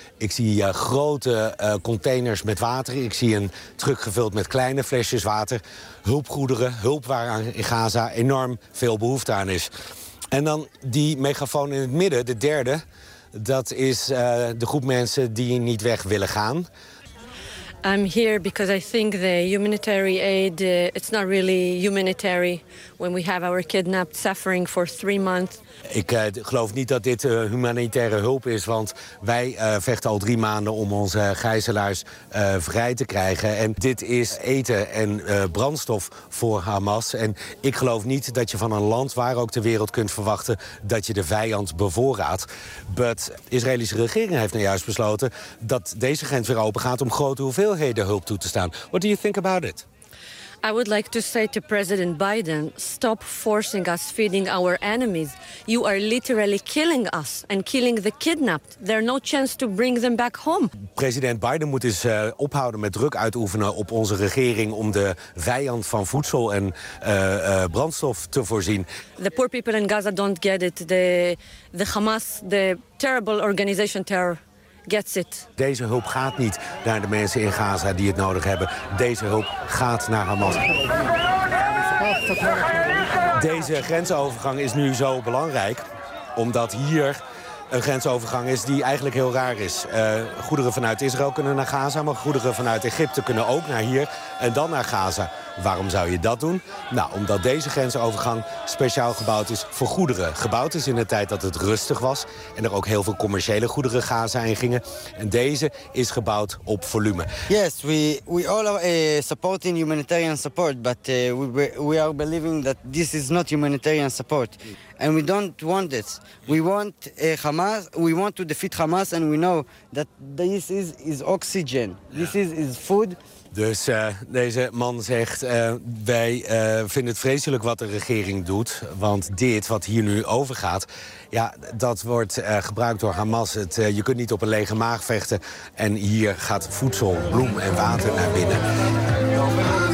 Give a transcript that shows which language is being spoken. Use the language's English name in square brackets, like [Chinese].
[Dutch] Ik zie grote containers met water. Ik zie een truck gevuld met kleine flesjes water. Hulpgoederen, hulp waar aan in Gaza enorm veel behoefte aan is. En dan die megafoon in het midden, de derde. Dat is de groep mensen die niet weg willen gaan. [English] I'm here because I think the humanitarian aid it's not really humanitary when we have our kidnapped suffering for 3 months. [Dutch] Ik geloof niet dat dit humanitaire hulp is, want wij vechten al 3 maanden om onze gijzelaars vrij te krijgen. En dit is eten en brandstof voor Hamas. En ik geloof niet dat je van een land waar ook ter wereld kunt verwachten dat je de vijand bevoorraadt. Maar de Israëlische regering heeft nou juist besloten dat deze grens weer open gaat om grote hoeveelheden hulp toe te staan. [English] What do you think about it? I would like to say to President Biden, stop forcing us feeding our enemies. You are literally killing us and killing the kidnapped. There are no chance to bring them back home. [Dutch] President Biden moet eens ophouden met druk uitoefenen op onze regering om de vijand van voedsel en brandstof te voorzien. [English] The poor people in Gaza don't get it. The Hamas, the terrible organization terror. Gets it. [Dutch] Deze hulp gaat niet naar de mensen in Gaza die het nodig hebben. Deze hulp gaat naar Hamas. Deze grensovergang is nu zo belangrijk, omdat hier een grensovergang is die eigenlijk heel raar is. Goederen vanuit Israël kunnen naar Gaza, maar goederen vanuit Egypte kunnen ook naar hier en dan naar Gaza. Waarom zou je dat doen? Nou, omdat deze grensovergang speciaal gebouwd is voor goederen. Gebouwd is in de tijd dat het rustig was en er ook heel veel commerciële goederen Gaza in gingen. En deze is gebouwd op volume. [English] Yes, we all are supporting humanitarian support, but we are believing that this is not humanitarian support. And we don't want this. We want Hamas. We want to defeat Hamas. And we know that this is oxygen. This is food. [Dutch] Dus deze man zegt, wij vinden het vreselijk wat de regering doet. Want dit, wat hier nu overgaat, ja, dat wordt gebruikt door Hamas. Je kunt niet op een lege maag vechten. En hier gaat voedsel, bloem en water naar binnen.